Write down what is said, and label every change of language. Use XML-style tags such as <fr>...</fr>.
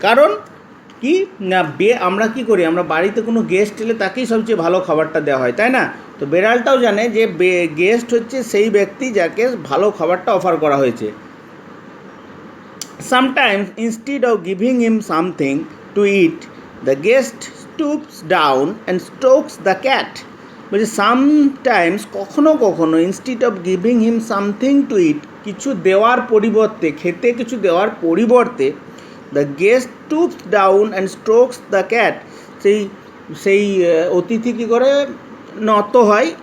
<bn>কারণ কি না, আমরা কি করি? আমরা বাড়িতে কোনো গেস্ট এলে তাকেই সবচেয়ে ভালো খাবারটা দেওয়া হয়, তাই না? তো বেড়ালটাও জানে যে গেস্ট হচ্ছে সেই ব্যক্তি যাকে ভালো খাবারটা অফার করা হয়েছে।</bn> <en>Sometimes instead of giving him something to eat, the guest stoops down and strokes the cat.</en> <bn>বলছে সামটাইমস, কখনো কখনো,</bn> <en>instead of giving him something to eat,</en> <bn>কিছু দেওয়ার পরিবর্তে, খেতে কিছু দেওয়ার পরিবর্তে,</bn> <en>the guest stoops down and strokes the cat,</en> <bn>সেই অতিথি কী করে? নত হয়।</bn>